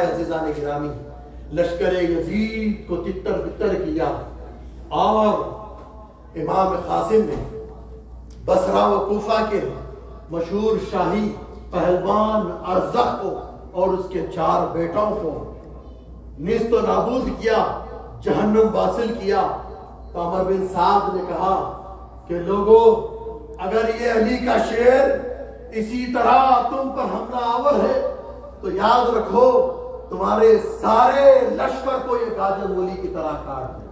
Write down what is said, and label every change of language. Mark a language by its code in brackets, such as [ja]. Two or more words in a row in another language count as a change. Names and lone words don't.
[ur] عزیزان گرامی لشکر یزید کو تتر بتر کیا اور امام قاسم نے بصرہ و کوفہ کے مشہور شاہی پہلوان ارزق کو اور اس کے 4 بیٹوں کو نیست و نابود کیا, جہنم واصل کیا. تو عمر بن سعد نے کہا کہ لوگوں اگر یہ علی کا شیر اسی طرح تم پر حملہ آور ہے تو یاد رکھو تمہارے سارے لشکر کو یہ گاجر مولی کی طرح کاٹ دے.